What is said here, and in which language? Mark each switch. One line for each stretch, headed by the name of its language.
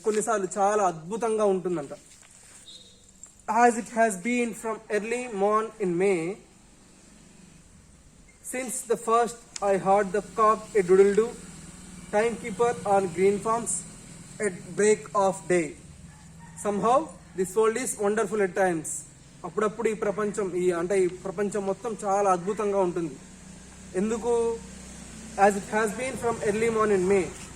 Telugu: కొన్నిసార్లు చాలా అద్భుతంగా ఉంటుందంట.
English: as it has been from early morn in May, since the first I heard the cock a doodle-doo, timekeeper on green farms at break of day. somehow this world is wonderful at times.
Telugu: అప్పుడప్పుడు ఈ ప్రపంచం మొత్తం చాలా అద్భుతంగా ఉంటుంది. ఎందుకు?
English: as it has been from early morn in May.